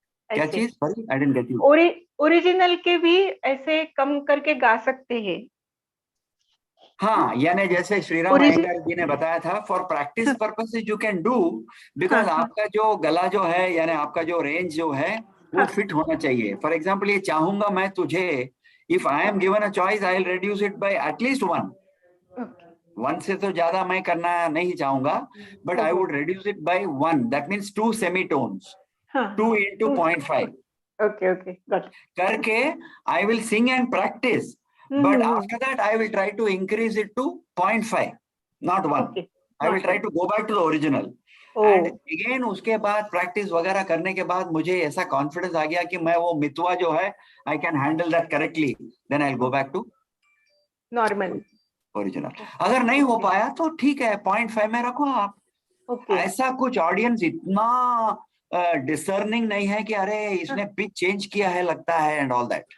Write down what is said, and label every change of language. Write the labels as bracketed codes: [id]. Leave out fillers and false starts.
[hi] क्या चीज? [en] Sorry I didn't get you. [hi] Original के भी ऐसे कम करके गा सकते हैं। हाँ, यानी जैसे श्रीराम अयंगार जी ने बताया था, [en] for practice purposes you can do, because [hi] आपका जो गला जो है यानी आपका जो रेंज जो है वो फिट होना चाहिए। [en] for example [hi] ये चाहूंगा मैं तुझे, [en] if I am given a choice, I'll reduce it by at least 1. [hi] One से तो ज्यादा मैं करना नहीं चाहूंगा, [en] but I would reduce it by 1. That means 2 semitones. 2 into 0.5. Okay, got it. [hi] करके [en] I will sing and practice, but after that I will try to increase it to 0.5, not 1. I will try to go back to the original. [hi] And again उसके बाद practice वगैरह करने के बाद मुझे ऐसा confidence आ गया कि मैं वो मितवा जो है [en] I can handle that correctly. Then I'll go back to normal original. [hi] अगर नहीं हो पाया तो ठीक है 0.5 में रखो आप। ऐसा कुछ ऑडियंस इतना डिसर्निंग नहीं है कि अरे इसने पिच चेंज किया है लगता है [en] And all that.